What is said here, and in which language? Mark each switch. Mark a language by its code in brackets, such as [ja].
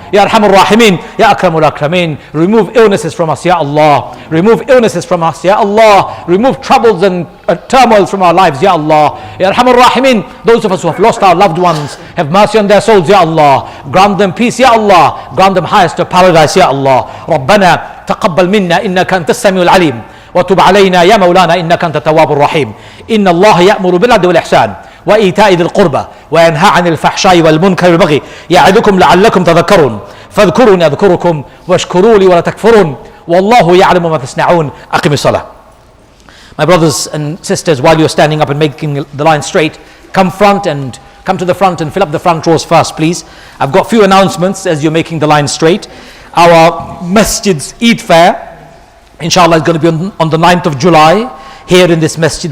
[en] Ya Arhamur Rahimin, Ya Akramul Akramin, remove illnesses from us, Ya Allah. Remove illnesses from us, Ya Allah. Remove troubles and turmoils from our lives, Ya Allah. Ya Arhamur Rahimin, those of us who have lost our loved ones, have mercy on their souls, Ya Allah. Grant them peace, Ya Allah. Grant them highest of paradise, Ya Allah. [ar] ربنا تقبل منا إنك أنت السميع العليم وتب علينا يا مولانا إنك أنت التواب الرحيم. إن الله يأمر بالعدل والإحسان وإيتاء ذي القربى وينهى عن الفحشاء والمنكر والبغي يعظكم لعلكم تذكرون فاذكروني أذكركم واشكروا لي ولا تكفرون والله يعلم ما تصنعون. أقم الصلاة. [en] My brothers and sisters, while you're standing up and making the line straight, come to the front and fill up the front rows first, please. I've got a few announcements as you're making the line straight. Our Masjid's Eid Fair, inshallah, is going to be on the 9th of July here in this masjid.